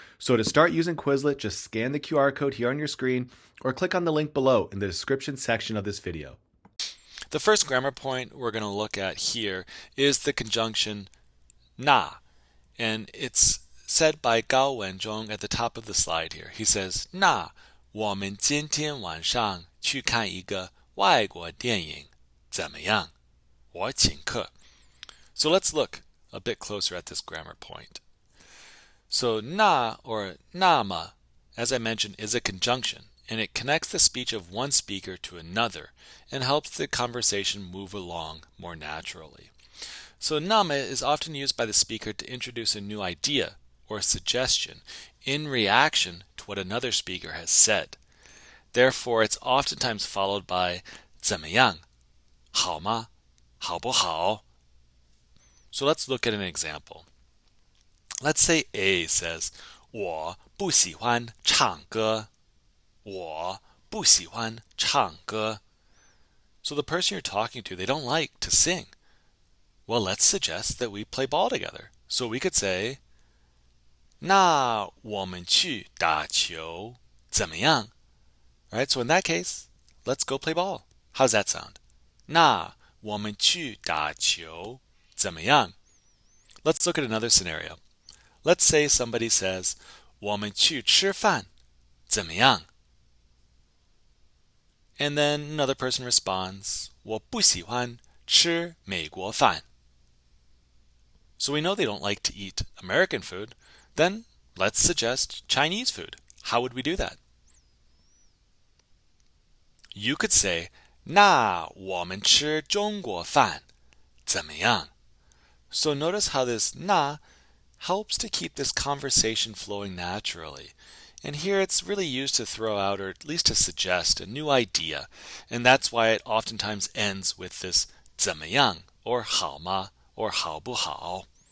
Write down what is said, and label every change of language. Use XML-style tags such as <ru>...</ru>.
<en>So to start using Quizlet, just scan the QR code here on your screen or click on the link below in the description section of this video. The first grammar point we're going to look at here is the conjunction na, and it's said by Gao Wenzhong at the top of the slide here. He says,</en> <zh>那我们今天晚上去看一个外国电影，怎么样？我请客。</zh> <en>So let's look a bit closer at this grammar point. So na or nama, as I mentioned, is a conjunction, and it connects the speech of one speaker to another and helps the conversation move along more naturally. So nama is often used by the speaker to introduce a new idea or suggestion in reaction to what another speaker has said. Therefore, it's oftentimes followed by 怎么样？</en> <zh>好吗？好不好？</zh> <en>So let's look at an example. Let's say A says,</en> <zh>我不喜欢唱歌。我不喜欢唱歌。</zh> <en>So the person you're talking to, they don't like to sing. Well, let's suggest that we play ball together. So we could say,</en> <zh>那我们去打球，怎么样?</zh> <en>Right, so in that case, let's go play ball. How's that sound?</en> <zh>那我们去打球，怎么样?</zh> <en>Let's look at another scenario. Let's say somebody says,</en> <zh>我们去吃饭，怎么样?</zh> <en>And then another person responds,</en> <zh>我不喜欢吃美国饭.</zh> <en>So we know they don't like to eat American food. Then let's suggest Chinese food. How would we do that? You could say,</en> <zh>那我们吃中国饭，怎么样?</zh> <en>So notice how this na helps to keep this conversation flowing naturally. And here it's really used to throw out, or at least to suggest, a new idea. And that's why it oftentimes ends with this 怎么样, or 好吗, or 好不好.</en>